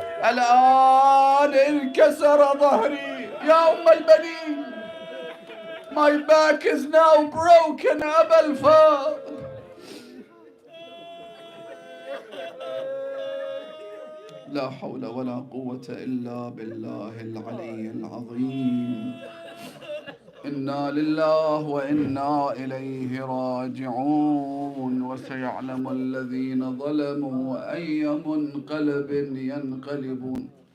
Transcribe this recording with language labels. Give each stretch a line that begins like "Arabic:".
Arabic: الآن انكسر ظهري يا أم البنين.
English: My back is now broken, Abu al-Fadl.
Arabic: لا حول ولا قوة إلا بالله العلي العظيم. إنا لله وإنا إليه راجعون. وسيعلم الذين ظلموا أي منقلب ينقلبون.